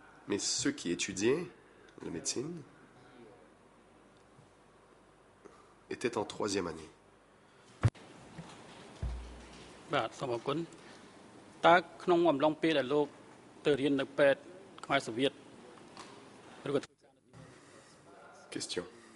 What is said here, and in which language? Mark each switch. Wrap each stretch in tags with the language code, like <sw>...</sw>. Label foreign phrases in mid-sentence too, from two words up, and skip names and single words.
<fr>Mais ceux qui étudiaient la médecine étaient en 3e année.</fr> <km>បាទសូមអរគុណតើក្នុងអំឡុងពេលដែលលោកទៅរៀននៅពេទ្យខ្មែរសូវៀតឬក៏</km> <fr>Question.</fr>